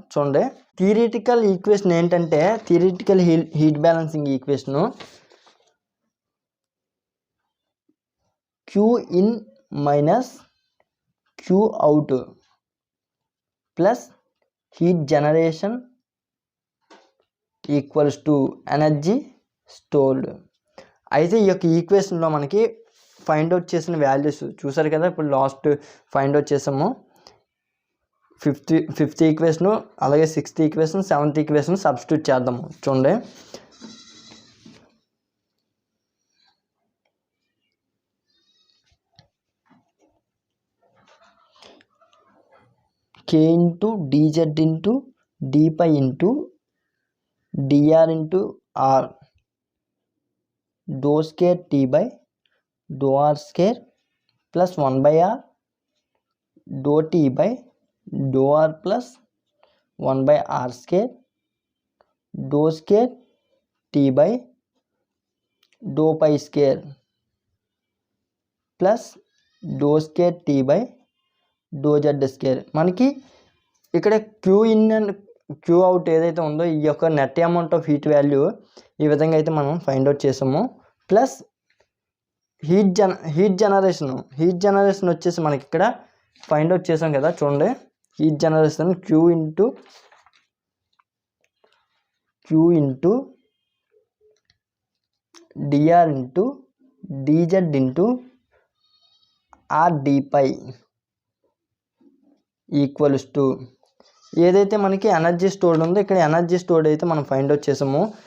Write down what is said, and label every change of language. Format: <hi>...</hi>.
<te>చూడండి, theoretical equation ఏంటంటే theoretical heat balancing equation queue in minus Q out plus heat generation equals to energy stored. అయితే ఈ యొక్క ఈక్వేషన్లో మనకి ఫైండ్ అవుట్ చేసిన వాల్యూస్ చూసారు కదా, ఇప్పుడు లాస్ట్ ఫైండ్ అవుట్ చేసాము. ఫిఫ్త్ ఈక్వేషను అలాగే 6th equation 7th equation substitute చేద్దాము.</te> <en>చూడండి, K into dz into d pi into dr into r dou square t by dou r square plus 1 by r dou t by dou r plus 1 by r square dou square t by dou pi square plus dou square t by dou z square.</en> <te>మనకి ఇక్కడ queue in and queue out ఏదైతే ఉందో ఈ యొక్క net amount of heat value ఈ విధంగా అయితే మనం ఫైండ్ అవుట్ చేసాము. ప్లస్ హీట్ జనరేషన్ వచ్చేసి మనకి ఇక్కడ ఫైండ్ అవుట్ చేసాం కదా. చూడండి, heat generation queue into DR into dz into R D pi equals to ఏదైతే మనకి ఎనర్జీ స్టోర్డ్ ఉందో ఇక్కడ ఎనర్జీ స్టోర్డ్ అయితే మనం ఫైండ్ అవుట్ చేసాము.</te>